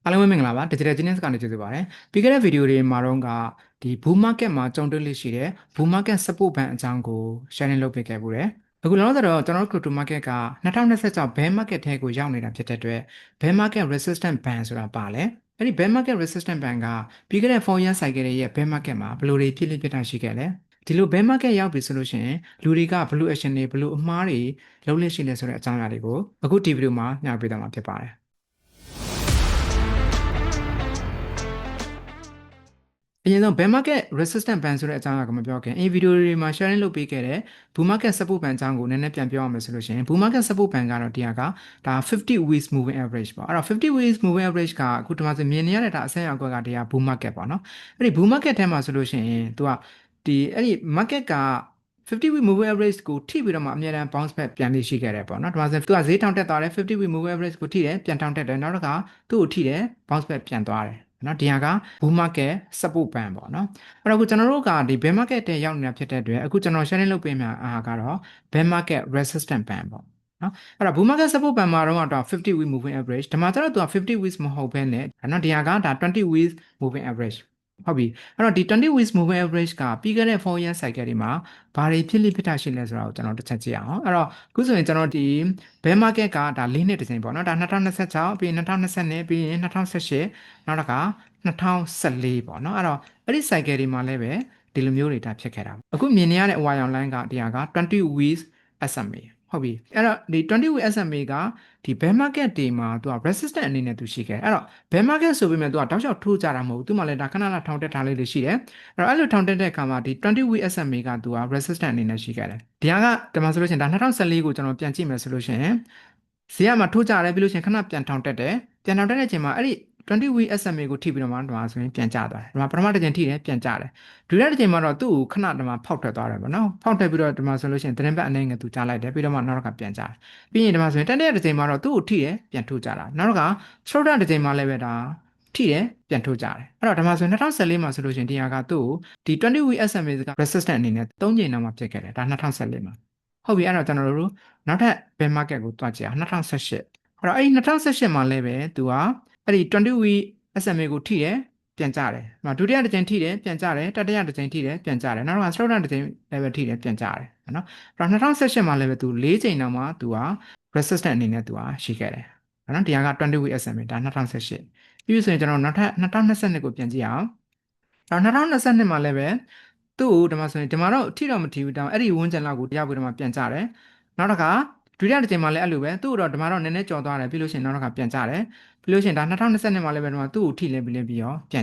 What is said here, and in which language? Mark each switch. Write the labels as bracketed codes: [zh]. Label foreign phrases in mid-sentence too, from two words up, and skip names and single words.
[my] အားလုံးပဲမင်္ဂလာပါ Digital Genius ကနေကြိုဆိုပါရစေ။ပြီးခဲ့တဲ့ဗီဒီယိုတွေမှာတော့ဒီ [en] Bull Market [my] မှာကြုံတွေ့လို့ရှိတဲ့ [en] Bull Market Support Band [my] အကြောင်းကို sharing လုပ်ပေးခဲ့ပူတယ်။အခုလောလောဆယ်တော့ကျွန်တော်တို့ [en] Crypto Market [my] က2026 [en] Bear Market [my] ထဲကိုရောက်နေတာဖြစ်တဲ့အတွက် [en] Bear Market Resistance Band [my] ဆိုတာပါလဲ။အဲ့ဒီ [en] Bear Market Resistance Band [my] ကပြီးခဲ့တဲ့ [en] 4-year cycle [my] ရဲ့ [en] Bear Market [my] မှာဘယ်လိုတွေဖြစ်လိမ့်ဖြစ်တာရှိခဲ့လဲ။ဒီလို [en] Bear Market [my] ရောက်ပြီဆိုလို့ရှိရင်လူတွေကဘယ်လို action တွေဘယ်လိုအမှားတွေလုပ်လို့ရှိလဲဆိုတဲ့အကြောင်းအရာတွေကိုအခုဒီဗီဒီယိုမှာညှောပေးသွားမှာဖြစ်ပါတယ်။ အရင်ဆုံး [en] bear market resistance band [my] ဆိုတဲ့အကြောင်းအရာကိုမပြောခင်ဗီဒီယိုတွေမှာ sharing လုပ်ပေးခဲ့တဲ့ [en] bull market support band [my] အကြောင်းကိုနည်းနည်းပြန်ပြောရမယ်ဆိုလို့ရှိရင် [en] bull market support band [my] ကတော့တရားကဒါ [en] 50 weeks moving average [my] ပေါ့အဲ့တော့ [en] 50 weeks moving average [my] ကအခုဒီမှာဆိုမြင်နေရတဲ့ဒါအဆင့်ရောက်ကွ က်ကတရား [en] bull market [my] ပေါ့နော်အဲ့ဒီ [en] bull market [my] ထဲမှာဆိုလို့ရှိရင်သူကအဲ့ဒီ market က [en] 50 week moving average [my] ကိုထိပြီးတော့မှအမြဲတမ်း [en] bounce back [my] ပြန်လေးရှိခဲ့တယ်ပေါ့နော်ဒီမှာဆိုသူကဈေးထောင်တက်သွားတယ် [en] 50 week moving average [my] ကိုထိတယ်ပြန်ထောင်တက်တယ်နောက်တစ်ခါသူ့ကိုထိတယ် [en] bounce back [my] ပြန်သွားတယ်နော်ဒီဟာက [en] bull market support band [my] ပေါ့နော်အဲ့တော့အခုကျွန်တော်တို့က ဒီ [en] bear market [my] တဲ့ရောက်နေတာဖြစ်တဲ့အတွက်အခုကျွန်တော် sharing လုပ်ပေးမှာအားကတော့ [en] bear market resistance band [my] ပေါ့နော်အဲ့တော့ [en] bull market support band [my] မှာတော့ [en] 50 week moving average [my] ဒီမှာကျတော့သူက50 weeks မဟုတ်ဘဲနဲ့နော်ဒီဟာကဒါ [en] 20 weeks moving average [my] ဟုတ်ပြီအဲ့တော့ဒီ [en] 20 weeks moving average [my] ကပြီးခဲ့တဲ့ [en] 4-year cycle [my] တွေမှာဘာတွေဖြစ်လိဖြစ်တာရှိလဲဆိုတာကိုကျွန်တော်တစ်ချက်ကြည့်အောင်အဲ့တော့အခုဆိုရင်ကျွန်တော်ဒီ [en] bear market [my] ကဒါ၄နှစ်တစ်ချိန်ပေါ့နော်ဒါ2026ပြီး2022ပြီးရင်2018နောက်တစ်ခါ 2014ပေါ့နော်အဲ့တော့အဲ့ဒီ cycle တွေမှာလည်းပဲဒီလိုမျိုးတွေဒါဖြစ်ခဲ့တာအခုမြင်နေရတဲ့ [en] wire line [my] ကတရားက [en] 20 weeks SMA [my] ဟုတ်ပြီအဲ့တော့ဒီ [en] 20 week SMA [my] ကဒီ [en] bear market [my] တွေမှာသူက resistance အနေနဲ့သူရှိခဲ့အဲ့တော့ [en] bear market [my] ဆို ပေမဲ့သူကတောက်လျှောက်ထိုးကြတာမဟုတ်ဘူးသူမှလည်းဒါခဏထောင်တက်ထားလေးတွေရှိတယ်အဲ့လိုထောင်တက်တဲ့အခါမှာဒီ [en] 20 week SMA [my] ကသူက resistance အနေနဲ့ရှိခဲ့တယ်ဒီဟာကဒီမှာဆိုလို့ရှိရင်ဒါ2014 ကိုကျွန်တော်ပြန်ကြည့်မယ်ဆိုလို့ရှိရင်ဈေးကမှာထိုးကြတယ်ပြီးလို့ရှိရင်ခဏပြန်ထောင်တက်တယ်ပြန်ထောင်တက်တဲ့အချိန်မှာအဲ့ဒီ [en] 20 week SMA [my] ကိုထိပြီးတော့မှဒီမှာဆိုရင်ပြန်ကျသွားတယ်ဒီမှာပထမတစ်ချိန်ထိတယ်ပြန်ကျတယ်ဒုတိယတစ်ချိန်မှာတော့သူ့ကိုခဏဒီမှာဖောက်ထွက်သွားတယ်ပေါ့နော်ဖောက်ထွက်ပြီးတော့ဒီမှာဆိုလို့ရှိရင်သတင်းပတ်အနေငယ်သူကြားလိုက်တယ်ပြီးတော့မှနောက်တစ်ခါပြန်ကျတယ်ပြီးရင်ဒီမှာဆိုရင်တတိယတစ်ချိန်မှာတော့သူ့ကိုထိတယ်ပြန်ထိုးကြတာနောက်တစ်ခါသရုတ်တစ်ချိန်မှာလည်းပဲဒါထိတယ်ပြန်ထိုးကြတယ်အဲ့တော့ဒီမှာဆိုရင်2014မှာဆိုလို့ရှိရင်ဒီဟာကသူ့ကိုဒီ [en] 20 week SMA [my] က resistance အနေနဲ့3ချိန် နောက်မှဖြစ်ခဲ့တယ်ဒါ2014မှာဟုတ်ပြီအဲ့တော့ကျွန်တော်တို့နောက်ထပ် [en] bear market [my] ကိုတွားကြည့်အောင်2018အဲ့တော့အဲ့ဒီ2018မှာလည်းပဲသူကအဲ့ဒီ [en] 20 week SMA [my] ကိုထိတယ်ပြန်ကြတယ်။ ဒုတိယတစ်ကြိမ်ထိတယ်ပြန်ကြတယ်တတိယတစ်ကြိမ်ထိတယ်ပြန်ကြတယ်နောက်တော့စတုတ္ထတစ်ကြိမ်လည်းပဲထိတယ်ပြန်ကြတယ်နော်။အဲ့တော့2018မှာလည်းပဲသူ၄ကြိမ်နောက်မှသူက resistance အနေနဲ့သူကရှိခဲ့တယ်။နော်ဒီဟာက [en] 20 week SMA [my] ဒါ2018ပြီးဆိုရင်ကျွန်တော်နောက်ထပ်2022ကိုပြန်ကြည့်အောင်။အဲ့တော့2022မှာလည်းပဲသူ့ကိုဒီမှာဆိုရင်ဒီမှာတော့ထိတော့မထိဘူးတောင်အဲ့ဒီဝန်းကျင်လောက်ကိုတရားပြီးတော့မှပြန်ကြတယ်။နောက်တစ်ခါဒုတိယတစ်ကြိမ်မှာလည်းအဲ့လိုပဲသူ့တော့ဒီမှာတော့နည်းနည်းကြော်သွားတယ်ပြီးလို့ရှိရင်နောက်တစ်ခါပြန်ကြတယ်ပြီးလို့ရှိရင်ဒါ2022မှာလည်းပဲဒီမှာသူ့ကိုထိလဲပြီးတော့ပြန်